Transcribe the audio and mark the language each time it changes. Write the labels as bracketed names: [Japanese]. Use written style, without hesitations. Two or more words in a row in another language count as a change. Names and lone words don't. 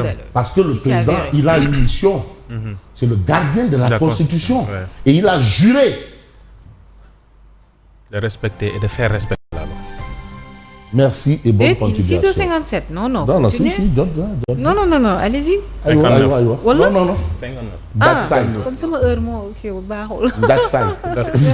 [French] Parce que le président, il a une mission. C'est le gardien de la Constitution. Ouais. Et il a juré. De respecter et de faire respecter la loi. Merci et bonne continuation. 6h57, non. Non, continuez. Non, allez-y. [Wolof] Aywa. Wala? [French] Non. 59. [English] That side. [Wolof] Kon sama heure moo baaxul. [English] That side.